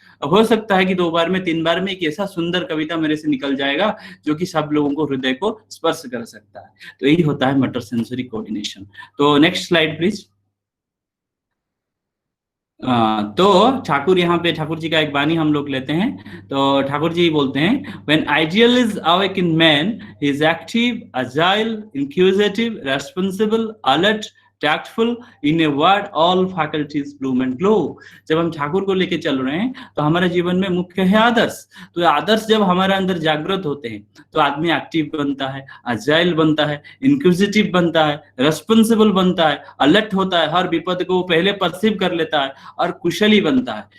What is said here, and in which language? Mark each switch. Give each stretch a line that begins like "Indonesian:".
Hindi: हो सकता है कि 2 बार में 3 बार में एक ऐसा सुंदर कविता मेरे से निकल जाएगा जो कि सब लोगों को हृदय को स्पर्श कर सकता है। तो यही होता है मटर सेंसरी कोऑर्डिनेशन। तो नेक्स्ट स्लाइड प्लीज। तो ठाकुर यहाँ पे ठाकुर जी का एक वाणी हम लोग लेते हैं। तो ठाकुर जी बोलते हैं,
English: when ideal is awake in man, he is active, agile, inquisitive, responsible, alert, tactful, in a word all faculties bloom and glow।
Hindi: जब हम ठाकुर को लेके चल रहे हैं तो हमारे जीवन में मुख्य है आदर्श। तो आदर्श जब हमारे अंदर जागृत होते हैं तो आदमी एक्टिव बनता है, अजाइल बनता है, इंक्विजिटिव बनता है, रेस्पॉन्सिबल बनता है, अलर्ट होता है, हर विपद को पहले परसीव कर लेता है और कुशली बनता है।